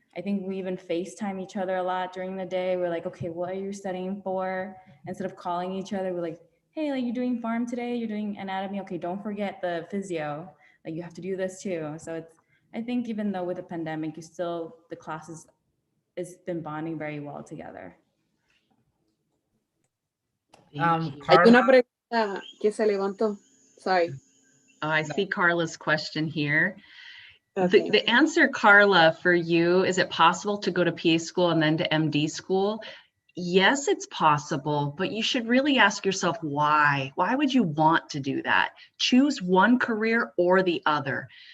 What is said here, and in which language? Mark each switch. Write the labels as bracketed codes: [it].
[en] I think we even FaceTime each other a lot during the day. We're like, okay, what are you studying for? Instead of calling each other, we're like, hey, like, you're doing pharm today, you're doing anatomy, okay, don't forget the physio, like you have to do this too. So it's, I think even though with the pandemic, you still, the classes has been bonding very well together. [es] Hay una pregunta que se levantó. [en] Sorry. I see Carla's question here. Okay. The answer, Carla, for you, is it possible to go to PA school and then to MD school? Yes, it's possible, but you should really ask yourself why. Why would you want to do that? Choose one career or the other.